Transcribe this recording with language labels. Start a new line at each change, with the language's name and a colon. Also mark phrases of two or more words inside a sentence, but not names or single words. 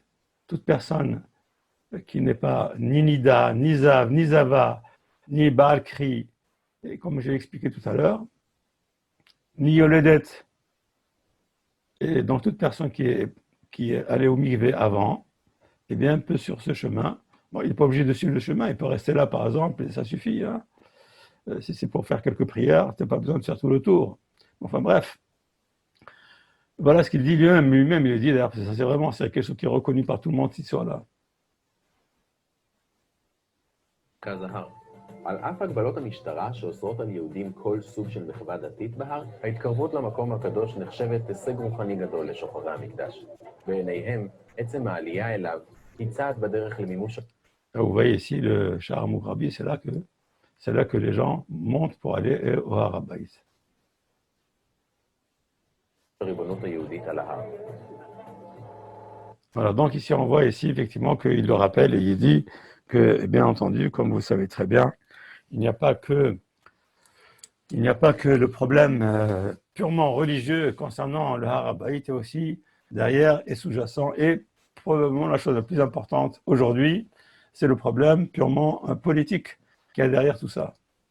French: Toute personne qui n'est pas ni Nida, ni Zav, ni Zava, ni
Hebrew: בעל קרי,
French: et comme j'ai expliqué tout à l'heure, ni Yoledet, et donc toute personne qui est allée au mikvé avant, eh bien, peut sur ce chemin, bon, il n'est pas obligé de suivre le chemin, il peut rester là par exemple, et ça suffit. Hein. Si c'est pour faire quelques prières, tu n'as pas besoin de faire tout le tour. Enfin bref, voilà ce qu'il dit lui-même, il dit d'ailleurs, c'est quelque chose qui est reconnu par tout le monde, cette histoire-là.
Hebrew: על אף הגבלות המשטרה שאוסרות על יהודים כל סוג של מחווה דתית בהר, ההתקרבות למקום הקדוש נחשבת הישג רוחני גדול לשוחרי המקדש. בעיניהם, עצם העלייה אליו היא צעד בדרך למימוש...
French: Vous voyez ici le Sha'ar Mughrabi, c'est là que les gens montent pour aller au Har HaBayit.
Hebrew: הריבונות היהודית על ההר.
French: Voilà, donc ici on voit ici effectivement qu'il le rappelle et il dit que, bien entendu, comme vous le savez très bien, il n'y a pas que le problème purement religieux concernant le Har HaBayit, et aussi derrière et sous-jacent, et probablement la chose la plus importante aujourd'hui, c'est le problème purement politique qu'il y a derrière tout ça.